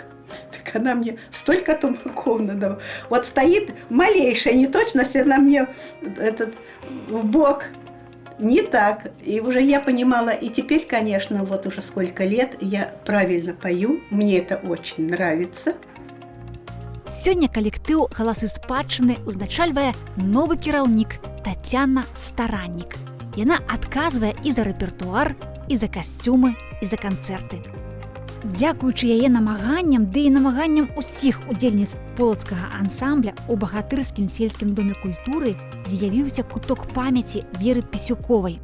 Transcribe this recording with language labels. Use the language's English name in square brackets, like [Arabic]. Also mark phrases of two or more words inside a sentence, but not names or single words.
[Russian] Так она мне столько тумаков надавала. Вот стоит малейшая неточность, она мне в бок не так. И уже я понимала, и теперь, конечно, вот уже сколько лет я правильно пою, мне это очень нравится. [Belarusian] Сёння калектыў «Галасы спадчыны» узначальвае новы кіраўнік Тацяна Стараннік. Яна адказвае і за рэпертуар, і за касцюмы, і за канцэрты. Дзякуючы яе намаганням, ды і намаганням усіх удзельніц полацкага ансамбля ў Багатырскім сельскім доме культуры з'явіўся куток памяці Веры Пісюковай.